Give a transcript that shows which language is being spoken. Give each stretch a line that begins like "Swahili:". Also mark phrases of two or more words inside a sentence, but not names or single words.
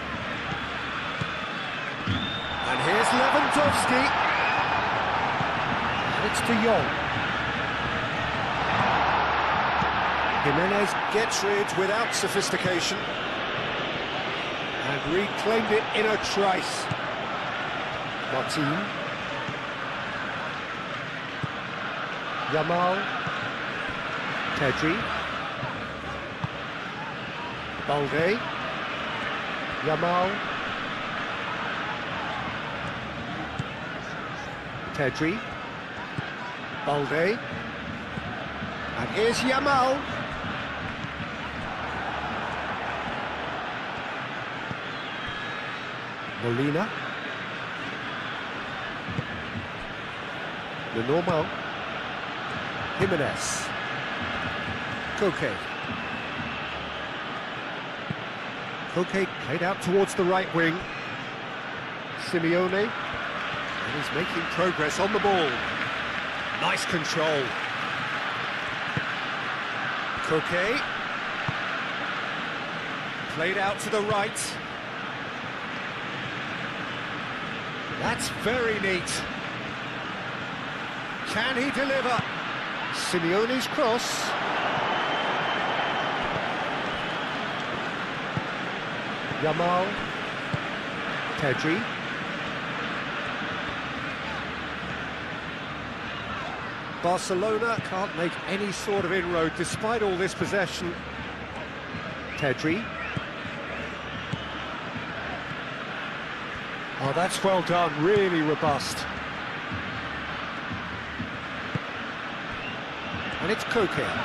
English: And here's Lewandowski. And it's De Jong. Jimenez gets rid without sophistication. And reclaimed it in a trice. Martin. Yamal. Pedri. Balde. Yamal. Pedri. Balde. And here's Yamal. Molina. Lenormand. Jimenez. Koke. Koke played out towards the right wing. Simeone. And he's making progress on the ball. Nice control. Koke. Played out to the right. That's very neat. Can he deliver? Simeone's cross. Yamal. Pedri. Barcelona can't make any sort of inroad despite all this possession. Pedri. Oh, that's well done, really robust. And it's Koke.